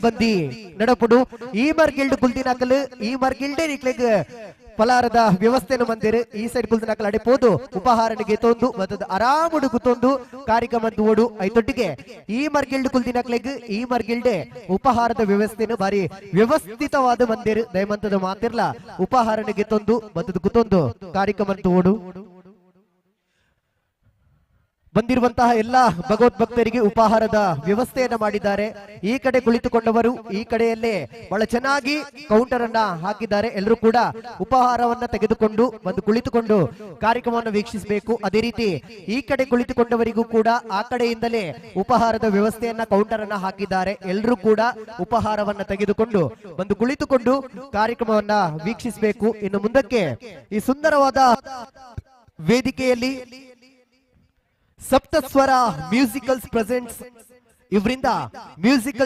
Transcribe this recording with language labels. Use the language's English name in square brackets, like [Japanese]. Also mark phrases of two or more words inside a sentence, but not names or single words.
[Tulu] ಬಂದಿ ನಡಪುಡು ಈ ಮರ್ಗಿಲ್ಡ್ ಕುಲ್ದಿನಕಲ್ ಈ ಮರ್ಗಿಲ್ಡೆ ನಿಕ್ಲೆಗ್ ಫಲಾರದ ವ್ಯವಸ್ಥೆನ ಮಂದಿರು ಈ ಸೈಡ್ ಕುಲ್ದಿನಕಲ್ ಅಡೆಪೋದು ಉಪಹಾರನಿಗೆ ತೊಂದು ಮತ್ತದ ಆರಾಮುಡು ಕುತ್ತೊಂದು ಕಾರ್ಯಕ್ರಮ ಓಡು ಐತೊಟ್ಟಿಗೆ ಈ ಮರ್ಗಿಲ್ಡ್ ಕುಲ್ದಿನಕ್ಲೆಗ್ ಈ ಮರ್ಗಿಲ್ಡೆ ಉಪಹಾರದ ವ್ಯವಸ್ಥೆನು ಬಾರಿ ವ್ಯವಸ್ಥಿತವಾದ ಮಂದಿರು ದಯಮಂತದ ಮಾತಿರ್ಲ ಉಪಹಾರನಿಗೆ ತೊಂದು ಮತ್ತದ ಕುತ್ತೊಂದು ಕಾರ್ಯಕ್ರಮ ಓಡು [Kannada] ಬಂದಿರುವಂತಹ ಎಲ್ಲಾ ಭಗವದ್ಭಕ್ತರಿಗೆ ಉಪಹಾರದ ವ್ಯವಸ್ಥೆಯನ್ನ ಮಾಡಿದ್ದಾರೆ ಈ ಕಡೆ ಕುಳಿತುಕೊಂಡವರು ಈ ಕಡೆಯಲ್ಲೇ ಬಹಳ ಚೆನ್ನಾಗಿ ಕೌಂಟರ್ ಅನ್ನ ಹಾಕಿದ್ದಾರೆ ಎಲ್ಲರೂ ಕೂಡ ಉಪಹಾರವನ್ನ ತೆಗೆದುಕೊಂಡು ಬಂದು ಕುಳಿತುಕೊಂಡು ಕಾರ್ಯಕ್ರಮವನ್ನು ವೀಕ್ಷಿಸಬೇಕು ಅದೇ ರೀತಿ ಈ ಕಡೆ ಕುಳಿತುಕೊಂಡವರಿಗೂ ಕೂಡ ಆ ಕಡೆಯಿಂದಲೇ ಉಪಹಾರದ ವ್ಯವಸ್ಥೆಯನ್ನ ಕೌಂಟರ್ ಅನ್ನ ಹಾಕಿದ್ದಾರೆ ಎಲ್ಲರೂ ಕೂಡ ಉಪಹಾರವನ್ನ ತೆಗೆದುಕೊಂಡು ಬಂದು ಕುಳಿತುಕೊಂಡು ಕಾರ್ಯಕ್ರಮವನ್ನ ವೀಕ್ಷಿಸಬೇಕು ಇನ್ನು ಮುಂದಕ್ಕೆ ಈ ಸುಂದರವಾದ ವೇದಿಕೆಯಲ್ಲಿ ಸಪ್ತಸ್ವರ [English] Musicals presents [Kannada] ಇವರಿಂದ ಮ್ಯೂಸಿಕಲ್